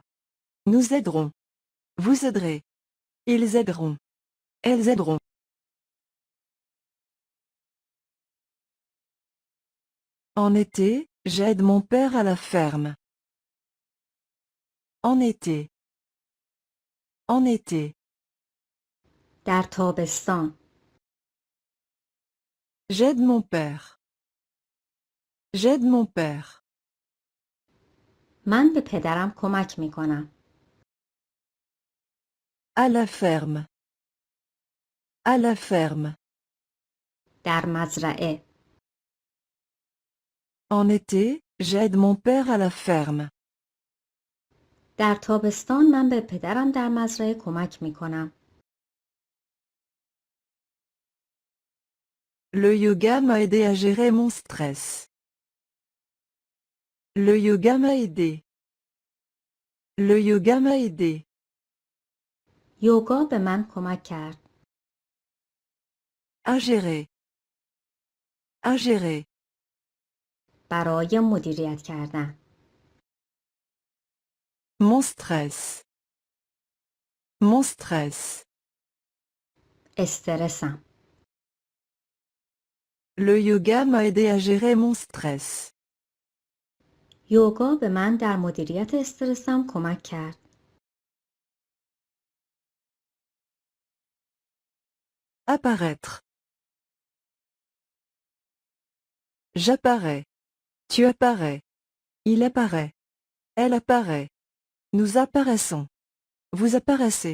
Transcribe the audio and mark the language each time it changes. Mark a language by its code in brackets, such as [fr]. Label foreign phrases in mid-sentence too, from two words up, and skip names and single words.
[fr] Nous aiderons. Vous aiderez. Ils aideront. Elles aideront. En été, j'aide mon père à la ferme. En été. En été. [fa] در تابستان. [fr] J'aide mon père. J'aide mon père. [fa] من به پدرم کمک می کنم. [fr] À la ferme. À la ferme. [fa] در مزرعه. [fr] En été, j'aide mon père à la ferme. [fa] در تابستان من به پدرم در مزرعه کمک می کنم. [fr] Le yoga m'a aidé à gérer mon stress. Le yoga m'a aidé. Le yoga m'a aidé. [fa] یوگا به من کمک کرد. [fr] À gérer. À gérer. [fa] برای مدیریت کردن. [fr] Mon stress. Mon stress. [fa] استرسم. [fr] Le yoga m'a aidé à gérer mon stress. [fa] یوگا به من در مدیریت استرسم کمک کرد. [fr] Apparaître. J'apparais. Tu apparais. Il apparaît. Elle apparaît. Nous apparaissons. Vous apparaissez.